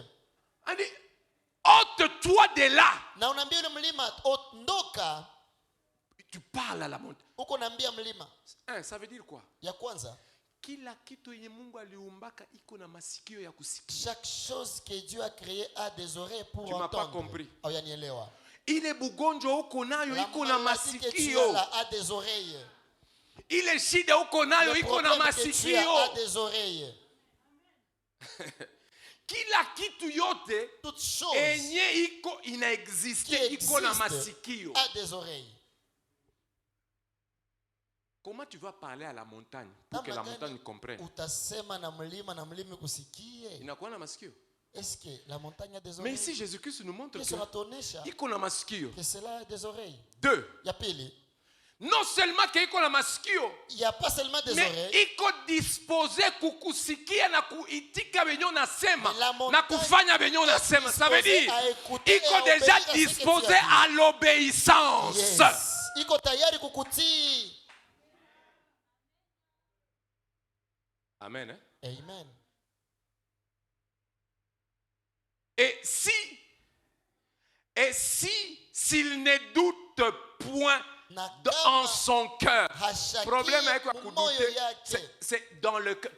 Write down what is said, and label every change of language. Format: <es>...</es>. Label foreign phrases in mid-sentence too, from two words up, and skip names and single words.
<fr>Il dit, ôte-toi de là. Tu parles à la montagne. Ça veut dire quoi? Chaque chose que Dieu a créée a des oreilles pour entendre. Tu m'as pas compris. Il est</fr> <sw>bugonjwa uko nayo iko na masikio.</sw> <fr>A des oreilles.</fr> <sw>Ile shida uko nayo iko na masikio. kila kitu yote</sw> <fr>toute chose</fr> <sw>enye iko inaexiste iko na masikio.</sw> <fr>A des oreilles. Comment tu vas parler à la montagne pour que la montagne comprenne?</fr> <sw>Utasema na mlima na mlima kusikie. Inakuwa na masikio.</sw> <fr>Est-ce que la montagne a des oreilles? Mais ici Jésus-Christ nous montre que</fr> <sw>iko na masikio.</sw> <fr>Que cela a des oreilles. 2.</fr> <sw>Ya pili.</sw> <fr>Non seulement que</fr> <sw>iko na masikio,</sw> <fr>il y a pas seulement des oreilles, mais</fr> <sw>iko disposé kukusikia na kuitika benyo nasema na kufanya benyo nasema.</sw> <fr>Ça veut dire iko déjà disposé à l'obéissance.</fr> <sw>Yes. Iko tayari kukutii. Amen. Hein? Amen.</sw> <fr>Et s'il ne doute point en son cœur, problème avec quoi douter, c'est dans le cœur.</fr>